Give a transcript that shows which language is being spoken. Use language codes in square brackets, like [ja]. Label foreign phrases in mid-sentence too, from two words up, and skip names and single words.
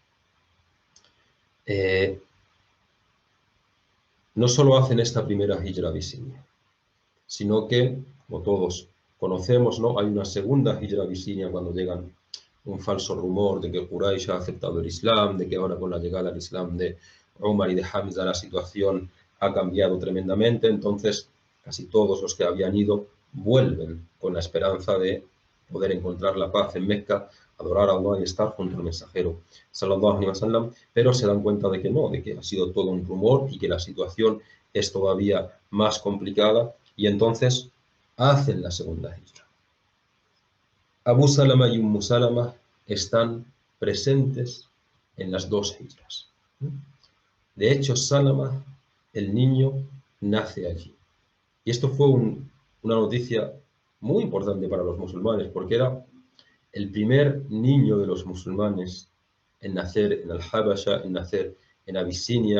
[es] No solo hacen esta primera hijra a Abisinia, sino que, como todos conocemos, ¿no?, hay una segunda hijra a Abisinia cuando llegan un falso rumor de que Quraysh ha aceptado el Islam, de que ahora con la llegada al Islam de Umar y de Hamza la situación ha cambiado tremendamente. Entonces casi todos los que habían ido vuelven con la esperanza de poder encontrar la paz en Mecca, adorar a Allah y estar junto al mensajero [ar] صلى الله عليه وسلم, [es] pero se dan cuenta de que no, de que ha sido todo un rumor y que la situación es todavía más complicada, y entonces hacen la segunda hijra. Abu Salama y Salama están presentes en las dos hijras. De hecho, Salama, el niño, nace allí. Y esto fue una noticia muy importante para los musulmanes, porque era el primer niño de los musulmanes en nacer en Al-Habasha, en nacer en Abisinia.